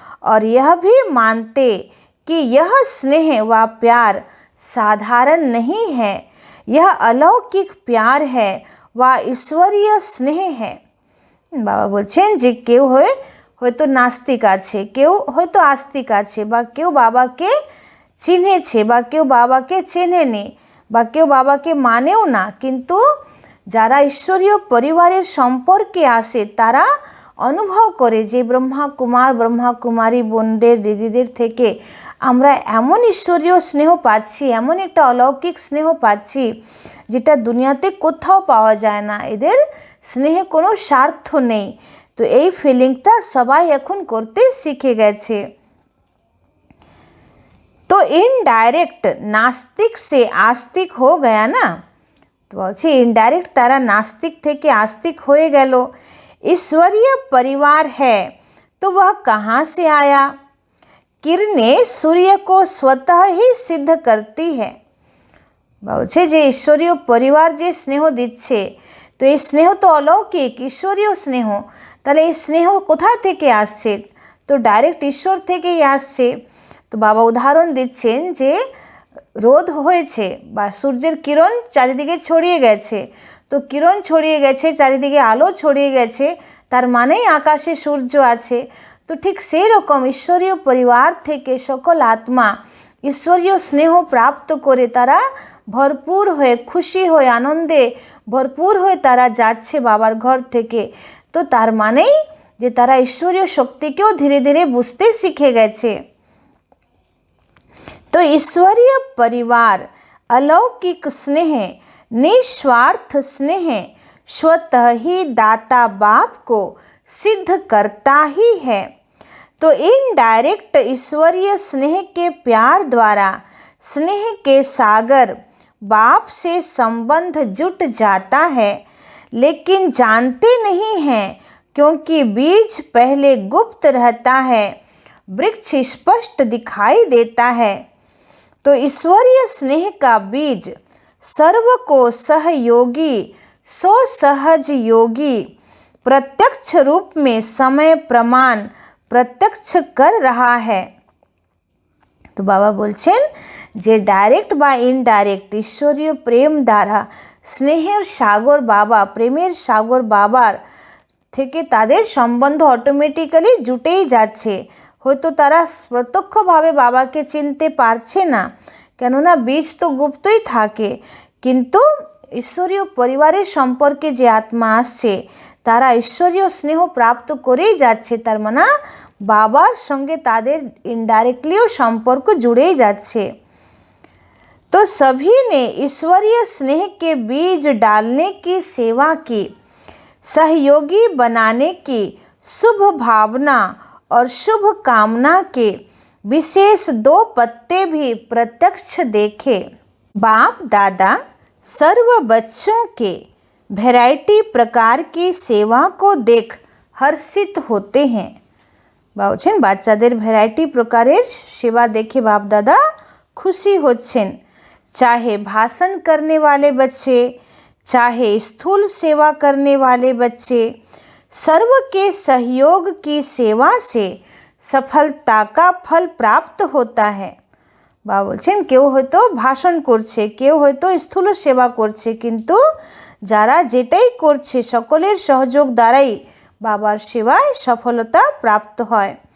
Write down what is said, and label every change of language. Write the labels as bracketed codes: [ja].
[hi] और यह भी मानते कि यह स्नेह व प्यार साधारण नहीं है, यह अलौकिक प्यार है व ईश्वरीय स्नेह है। [bn] বাবা বলছেন যে কেউ হয়তো নাস্তিক আছে, কেউ হয়তো আস্তিক আছে, বা কেউ বাবাকে চিনেছে বা কেউ বাবাকে চেনেনি বা কেউ বাবাকে মানেও না, কিন্তু যারা ঈশ্বরীয় পরিবারের সম্পর্কে আসে তারা অনুভব করে যে ব্রহ্মা কুমারী বোনদের দিদিদের থেকে আমরা এমন ঈশ্বরীয় স্নেহ পাচ্ছি, এমন একটা অলৌকিক স্নেহ পাচ্ছি যেটা দুনিয়াতে কোথাও পাওয়া যায় না। এদের স্নেহে কোনো স্বার্থ নেই। তো এই ফিলিংটা সবাই এখন করতে শিখে গেছে। तो [hi] तो इनडायरेक्ट नास्तिक से आस्तिक हो गया ना। [bn] तो বলছে ইনডাইরেক্ট তারা नास्तिक থেকে आस्तिक हो গেল। [hi] ईश्वरीय परिवार है तो वह कहाँ से आया? किरणें सूर्य को स्वतः ही सिद्ध करती है। [bn] বলছে যে ঈশ্বরীয় পরিবার যে স্নেহ দিচ্ছে, তো এই স্নেহ তো অলৌকিক ঈশ্বরীয় স্নেহ, তাহলে এই স্নেহ কোথা থেকে আসছে? তো ডাইরেক্ট ঈশ্বর থেকেই আসছে। তো বাবা উদাহরণ দিচ্ছেন যে রোদ হয়েছে বা সূর্যের কিরণ চারিদিকে ছড়িয়ে গেছে, তো কিরণ ছড়িয়ে গেছে, চারিদিকে আলো ছড়িয়ে গেছে, তার মানেই আকাশে সূর্য আছে। তো ঠিক সেই রকম ঈশ্বরীয় পরিবার থেকে সকল আত্মা ঈশ্বরীয় স্নেহ প্রাপ্ত করে তারা ভরপুর হয়ে, খুশি হয়ে, আনন্দে ভরপুর হয়ে তারা যাচ্ছে বাবার ঘর থেকে। তো তার মানেই যে তারা ঈশ্বরীয় শক্তিকেও ধীরে ধীরে বুঝতে শিখে গেছে। [hi] तो ईश्वरीय परिवार अलौकिक स्नेह, निस्वार्थ स्नेह स्वतः ही दाता बाप को सिद्ध करता ही है। तो इनडायरेक्ट ईश्वरीय स्नेह के प्यार द्वारा स्नेह के सागर बाप से संबंध जुट जाता है, लेकिन जानते नहीं हैं क्योंकि बीज पहले गुप्त रहता है, वृक्ष स्पष्ट दिखाई देता है। तो ईश्वरीय स्नेह का बीज सर्व को सहयोगी, सो सहज योगी प्रत्यक्ष रूप में समय प्रमाण प्रत्यक्ष कर रहा है। तो बाबा [bn] बोलছেন যে ডাইরেক্ট বা ইনডাইরেক্ট ঈশ্বরীয় প্রেম দ্বারা স্নেহের সাগর বাবা, প্রেমের সাগর বাবার থেকে তাদের সম্বন্ধ অটোমেটিক্যালি জুটেই যাচ্ছে। হয়তো তারা প্রত্যক্ষভাবে বাবাকে চিনতে পারছে না, কেননা বীজ তো গুপ্তই থাকে, কিন্তু ঈশ্বরীয় পরিবারের সম্পর্কে যে আত্মা আসছে তারা ঈশ্বরীয় স্নেহ প্রাপ্ত করেই যাচ্ছে, তার মানে বাবার সঙ্গে তাদের ইনডাইরেক্টলিও সম্পর্ক জুড়েই যাচ্ছে। [hi] तो सभी ने ईश्वरीय स्नेह के बीज डालने की सेवा की, सहयोगी बनाने की शुभ भावना और शुभ कामना के विशेष 2 पत्ते भी प्रत्यक्ष देखे। बाप दादा सर्व बच्चों के वैरायटी प्रकार की सेवा को देख हर्षित होते हैं। [bn] বলছেন বাচ্চাদের ভ্যারাইটি প্রকারের সেবা দেখে বাপ দাদা খুশি হচ্ছেন। [hi] चाहे भाषण करने वाले बच्चे, चाहे स्थूल सेवा करने वाले बच्चे, सर्व के सहयोग की सेवा से सफलता का फल प्राप्त होता है। [bn] বা বলছেন কেউ হয়তো ভাষণ করছে, কেউ হয়তো স্থূল সেবা করছে, কিন্তু যারা যেটাই করছে সকলের সহযোগ দ্বারাই বাবার সেবায় সফলতা প্রাপ্ত হয়।